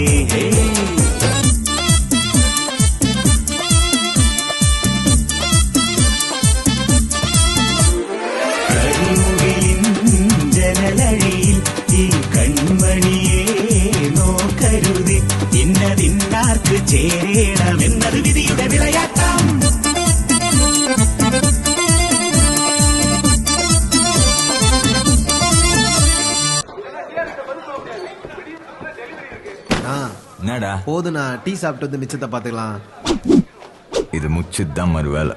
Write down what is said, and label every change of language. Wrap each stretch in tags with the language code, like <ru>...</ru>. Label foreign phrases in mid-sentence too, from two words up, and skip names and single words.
<ml>കരിമുകിലിൻ ജനലഴിയിൽ ഈ കൺമണിയെ നോക്കരുതേ ഇന്നതിന്നാർക്ക് ചേരണമെന്നത് വിധിയുടെ വിളയാട്ടം</ml> <ta>என்னடா போதுண்ணா டீ சாப்பிட்டு வந்து மிச்சத்தை பார்த்துக்கலாம். இது முச்சுதான் மறு வேலை.</ta>